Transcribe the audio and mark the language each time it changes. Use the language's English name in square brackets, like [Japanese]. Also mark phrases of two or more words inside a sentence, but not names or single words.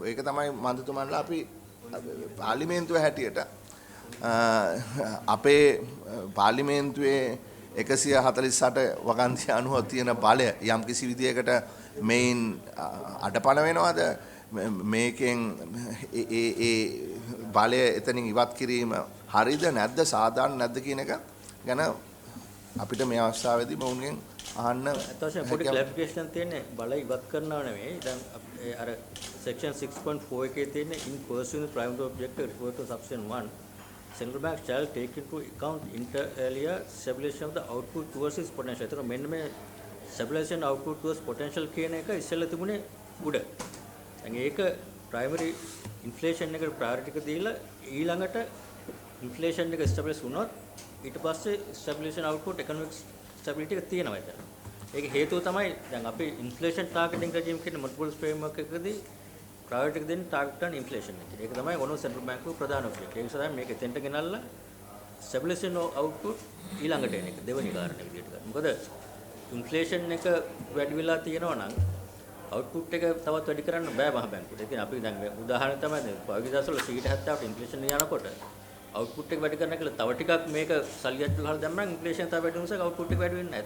[Sinhala] ඒක තමයි මන්ත්‍රීතුමන්ලා අපි පාර්ලිමේන්තුව හැටියට අපේ පාර්ලිමේන්තුවේ 148 වගන්ති අනුව තියෙන බලය යම්කිසි විදියකට මේන් අඩපණ වෙනවද මේකෙන් ඒ බලය එතනින් ඉවත් කිරීම හරිද නැද්ද සාධාරණ නැද්ද කියන එක ගැන අපිට මේ අවස්ථාවේදී මොවුන්ගෙන් අහන්න අතවශ්‍ය පොඩි ක්ලැරිෆිකේෂන් තියෙන්නේ බල ඉවත් කරනව නෙවෙයි දැන් අර [English] section 6.4 [Sinhala] එකේ තියෙන්නේ [English] in pursuing the primary objective referred to section 1 central bank shall take into account inter alia stabilization of the output towards its potential. [Sinhala] ඒතර මෙන්න මේ [English] stabilization output towards potential [Sinhala] කියන එක ඉස්සෙල්ලා තිබුණේ උඩ. දැන් ඒක [English] primary inflation [Sinhala] එකට priority එක දීලා ඊළඟට inflation එක stabilize වුණොත් ඊට පස්සේ [English] stabilization output economic stability [Sinhala] එක තියෙනවා එතන. ඒක හේතුව තමයි දැන් අපි [English] inflation targeting regime [Sinhala] කියන [English] multiple framework [Sinhala] එකකදී priority එක දෙන්නේ [English] target on inflation [Sinhala] එක. ඒක තමයි ඕනම [English] central bank [Sinhala] ගේ ප්‍රධාන objective. ඒ නිසා මේක එතෙන්ට ගෙනල්ලා [English] stabilization output [Sinhala] ඊළඟට එන එක දෙවෙනි කාරණේ විදිහට ගන්න. මොකද inflation එක වැඩි වෙලා තියෙනවා නම් output එක තවත් වැඩි කරන්න බෑ මහ බැංකුවට. ඒ කියන්නේ අපි දැන් උදාහරණ තමයි දැන් පහුගිය දවස්වල 70ට inflation යනකොට output එක වැඩි කරන්න කියලා තව ටිකක් මේක සල්ලියක් ගහලා දැම්මම inflation තව වැඩි වෙනසක් output එක වැඩි වෙන්නේ නැහැ.